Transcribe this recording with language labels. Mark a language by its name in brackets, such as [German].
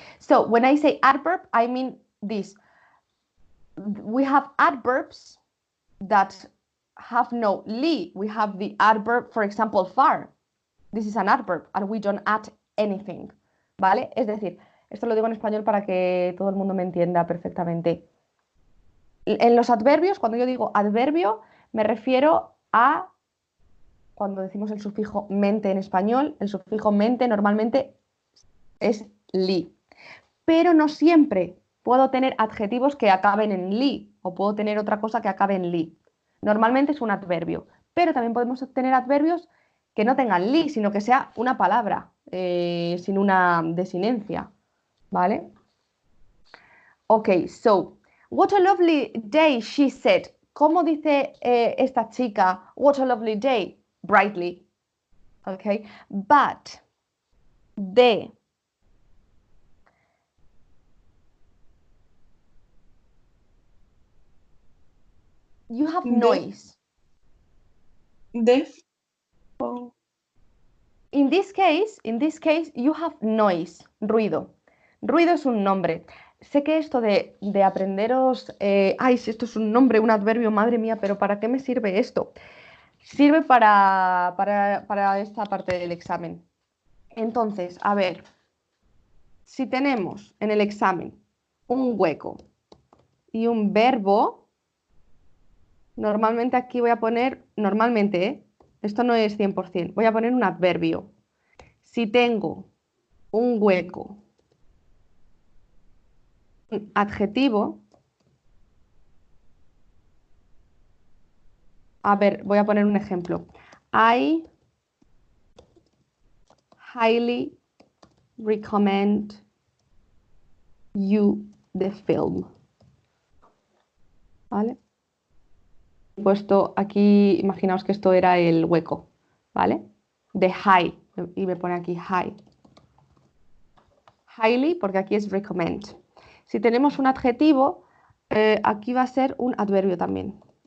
[English] So when I say adverb, I mean this. We have adverbs that have no li. We have the adverb, for example, far. This is an adverb and we don't add anything. [Spanish] ¿Vale? Es decir, esto lo digo en español para que todo el mundo me entienda perfectamente. En los adverbios, cuando yo digo adverbio, me refiero a cuando decimos el sufijo mente en español, el sufijo mente normalmente es li. Pero no siempre puedo tener adjetivos que acaben en li o puedo tener otra cosa que acabe en li. Normalmente es un adverbio, pero también podemos tener adverbios que no tengan li, sino que sea una palabra sin una desinencia. ¿Vale? [English] Ok, so, what a lovely day, she said. [Spanish] ¿Cómo dice esta chica, [English] what a lovely day? Brightly. Okay, but you have noise. Deaf. Oh. In this case, you have noise, ruido. [Spanish] Ruido es un nombre. Sé que esto de aprenderos, ay, si esto es un nombre, un adverbio, madre mía, pero ¿para qué me sirve esto? Sirve para esta parte del examen. Entonces, a ver, si tenemos en el examen un hueco y un verbo, normalmente aquí voy a poner, normalmente, esto no es 100%, voy a poner un adverbio. Si tengo un hueco, un adjetivo, a ver, voy a poner un ejemplo. [English] I highly recommend you the film. [Spanish] ¿Vale? He puesto aquí, imaginaos que esto era el hueco, ¿vale? De high, y me pone aquí high. Highly, porque aquí es recommend. Si tenemos un adjetivo, aquí va a ser un adverbio también.